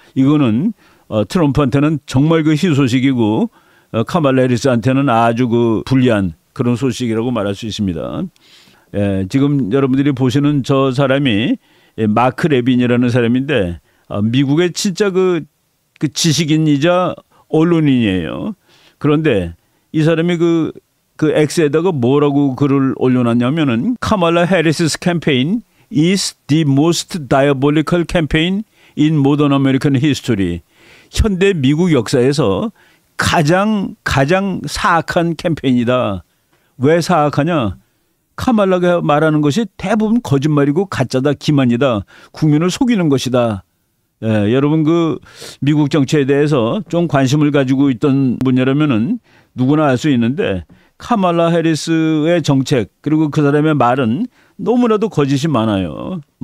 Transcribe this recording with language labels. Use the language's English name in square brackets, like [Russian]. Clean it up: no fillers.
[Korean] 이거는 트럼프한테는 정말 희소식이고 카말라 해리스한테는 아주 불리한 그런 소식이라고 말할 수 있습니다. 지금 여러분들이 보시는 저 사람이 마크 레빈이라는 사람인데 미국의 진짜 지식인이자 언론인이에요. 그런데 이 사람이 X에다가 뭐라고 글을 올려놨냐면은 카말라 해리스's [English] campaign is the most diabolical campaign in modern American history. [Korean] 현대 미국 역사에서 가장 사악한 캠페인이다. 왜 사악하냐? 카말라가 말하는 것이 대부분 거짓말이고 가짜다, 기만이다. 국민을 속이는 것이다. 여러분 미국 정치에 대해서 좀 관심을 가지고 있던 분이라면은 누구나 알 수 있는데 카말라 해리스의 정책 그리고 그 사람의 말은 너무나도 거짓이 많아요.